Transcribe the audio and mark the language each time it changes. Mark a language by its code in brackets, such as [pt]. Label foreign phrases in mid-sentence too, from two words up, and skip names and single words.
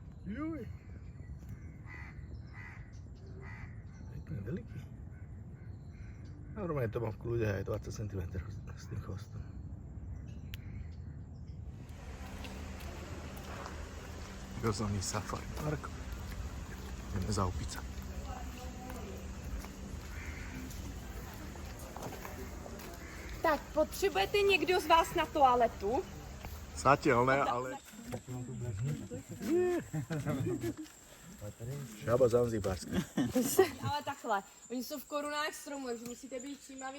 [sk] Juj. Pekne veliký. Normálne to mám v kľude aj 20 cm s tým chvostom. Rozumný safari park. Ideme za opica. [cs] Tak, potřebujete někdo z vás na toaletu? [sk] Zatiaľ ne, ale... Žaba zanzibárska. [cs] Ale takhle, oni jsou v korunách stromů, takže musíte být všímaví.